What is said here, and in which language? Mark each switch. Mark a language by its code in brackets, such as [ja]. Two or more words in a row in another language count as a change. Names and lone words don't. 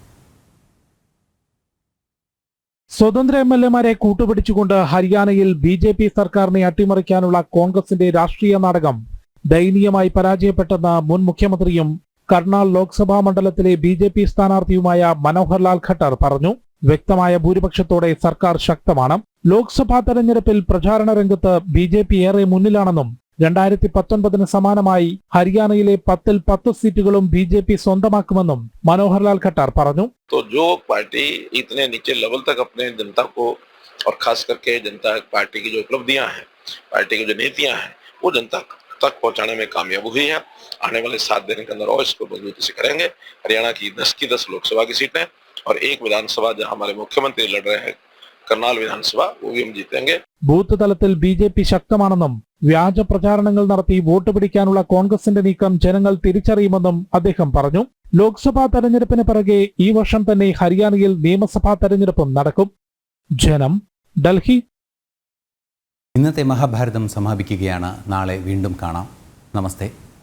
[ml] സ്വതന്ത്ര MLA-മാരെ കൂട്ടുപിടിച്ചുകൊണ്ട് ഹരിയാനയിൽ BJP സർക്കാരിനെ അട്ടിമറിക്കാനുള്ള കോൺഗ്രസിന്റെ രാഷ്ട്രീയ നാടകം ദയനീയമായി പരാജയപ്പെട്ടെന്ന് മുൻ മുഖ്യമന്ത്രിയും കർണാൽ ലോക്സഭാ മണ്ഡലത്തിലെ BJP സ്ഥാനാർത്ഥിയുമായ മനോഹർ ലാൽ ഖട്ടർ പറഞ്ഞു. വ്യക്തമായ ഭൂരിപക്ഷത്തോടെ സർക്കാർ ശക്തമാണ്. ലോക്സഭാ തെരഞ്ഞെടുപ്പിൽ പ്രചാരണ രംഗത്ത് BJP ഏറെ മുന്നിലാണെന്നും 2019-ന് സമാനമായി ഹരിയാനയിലെ 10-ൽ 10 സീറ്റുകളും BJP സ്വന്തമാക്കുമെന്നും മനോഹർ ലാൽ ഖട്ടർ പറഞ്ഞു. [hi] तो जो पार्टी इतने नीचे लेवल तक अपने जनता को और खास करके जनता पार्टी की जो उपलब्धियां हैं, पार्टी की जो नीतियां हैं, वो जनता तक पहुंचाने में कामयाब हुई है. आने वाले 7 दिन के अंदर और इसको मजबूती से करेंगे. हरियाणा की 10 की 10 लोकसभा की सीटें और एक विधानसभा जहां हमारे मुख्यमंत्री लड़ रहे हैं, करनाल विधानसभा, वो भी हम जीतेंगे. [ml] ബൂത്ത് തലത്തിൽ BJP ശക്തമാണെന്നും വ്യാജ പ്രചാരണങ്ങൾ നടത്തി വോട്ട് പിടിക്കാനുള്ള കോൺഗ്രസിന്റെ നീക്കം ജനങ്ങൾ തിരിച്ചറിയുമെന്നും അദ്ദേഹം പറഞ്ഞു. ലോക്സഭാ തെരഞ്ഞെടുപ്പിന് പിറകെ ഈ വർഷം തന്നെ ഹരിയാനയിൽ നിയമസഭാ തെരഞ്ഞെടുപ്പും നടക്കും. ജനം, ഡൽഹി. ഇന്നത്തെ മഹാഭാരതം സമാപിക്കുകയാണ്. നാളെ വീണ്ടും കാണാം. നമസ്തേ.